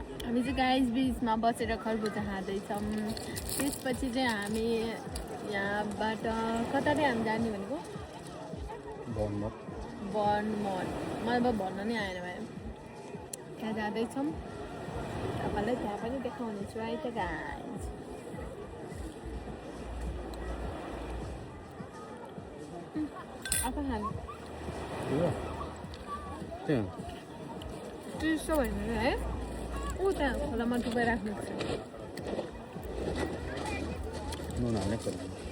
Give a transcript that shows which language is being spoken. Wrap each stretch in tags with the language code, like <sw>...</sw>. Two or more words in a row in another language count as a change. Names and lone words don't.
<ne>हामी चाहिँ गाइस बिचमा बसेर खरबुजा खाँदैछौँ। त्यसपछि चाहिँ हामी यहाँबाट कता चाहिँ हामी जाने भनेको बर्नमट मलाई अब भन्न नै आएन भाइ। त्यहाँ जाँदैछौँ, तपाईँलाई त्यहाँ पनि देखाउनेछु है त गाइस।</ne> <id>apa hal? Iya. Iya. Itu sebenarnya ya. Udah, kalau mau coba rakyat.</id> <ne>नुहाल्नै पर्छ।</ne>